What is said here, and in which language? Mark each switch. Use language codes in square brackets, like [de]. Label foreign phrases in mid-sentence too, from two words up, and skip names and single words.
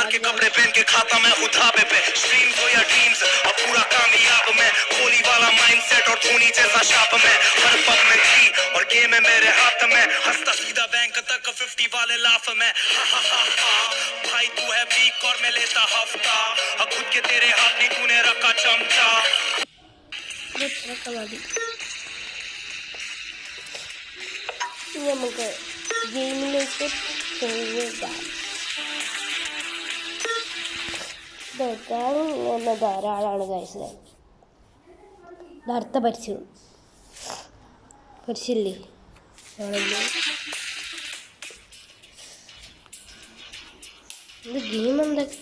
[hi] के कपड़े पहन के खाता मैं हूँ धाबे पे स्ट्रीम्स हो या ड्रीम्स अब पूरा कामयाब मैं कोहली वाला माइंडसेट और धोनी जैसा शाप मैं हर पग में थी और गेम है मेरे हाथ में हंसता सीधा बैंक तक 50 वाले लाफ में भाई तू है वीक और मैं लेता हफ्ता अब खुद के तेरे हाथ में तूने रखा चमचा [ml] നമുക്ക് ഗെയിമിലേക്ക് പോവുക. ഇതൊക്കെ ധാരാളമാണ് കഴിച്ചത്. നേരത്തെ പഠിച്ചില്ലേ ഇത് ഗെയിം എന്താ?